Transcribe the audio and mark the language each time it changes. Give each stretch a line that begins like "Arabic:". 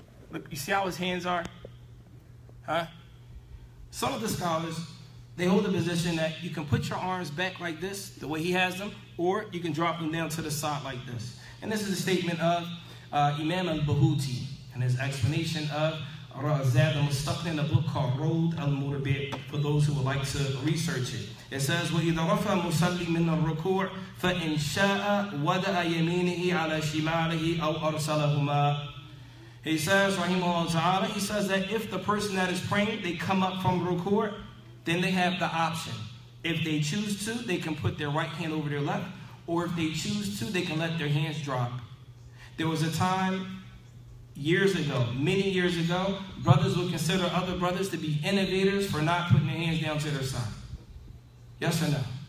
English: Look, you see how his hands are? Huh? Some of the scholars, they hold the position that you can put your arms back like this, the way he has them, or you can drop them down to the side like this. And this is a statement of Imam al-Bahuti and his explanation of Zaad Al-Mustaq'ni in a book called Road Al-Murbi', for those who would like to research it. It says,
Arabic: وَإِذَا رَفَى مُصَلِّي مِنَ الرُّكُوعِ فَإِنْ شَاءَ وَدَأَ يَمِينِهِ عَلَى شِمَالِهِ أَوْ أَرْسَلَهُمَا.
English: He says, rahimahullah ta'ala, he says that if the person that is praying, they come up from ruku', then they have the option. If they choose to, they can put their right hand over their left, or if they choose to, they can let their hands drop. There was a time years ago, many years ago, brothers would consider other brothers to be innovators for not putting their hands down to their side. Yes or no?